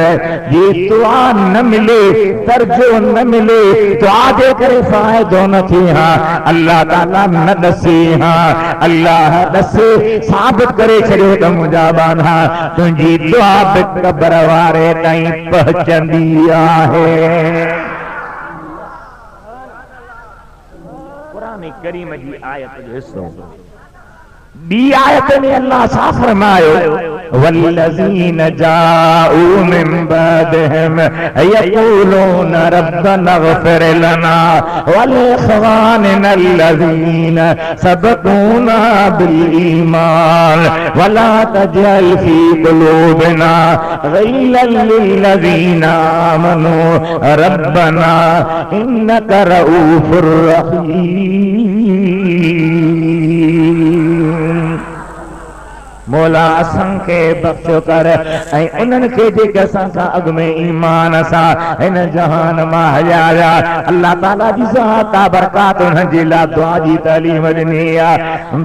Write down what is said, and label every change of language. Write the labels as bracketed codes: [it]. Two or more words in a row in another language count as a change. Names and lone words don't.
[sd] ये दुआ न मिले दर्जो न मिले दुआ जे करे फ़ाइदो न थिए हा अल्लाह ताला न दसे हा अल्लाह दसे साबित करे छॾियो त मुंहिंजा बाना तुंहिंजी दुआ बि क़बर वारे ताईं पहुचंदी आहे। क़ुरान करीम जी आयत जो हिस्सो बी आयत में अल्लाह साफ़ फरमायो [ar] والذين جاءوا من بعدهم يقولون ربنا اغفر لنا ولإخواننا الذين سبقونا بالإيمان ولا تجعل في قلوبنا غلا للذين آمنوا ربنا إنك رءوف رحيم. [sd] मौला असांखे बख्शो कर ऐं उन्हनि खे जेके असां खां अॻु में ईमान सां हिन जहान मां हलिया अल्लाह ताला जी ज़ात बरकात उन्हनि जे लाइ दुआ जी तालीम ॾिनी आहे।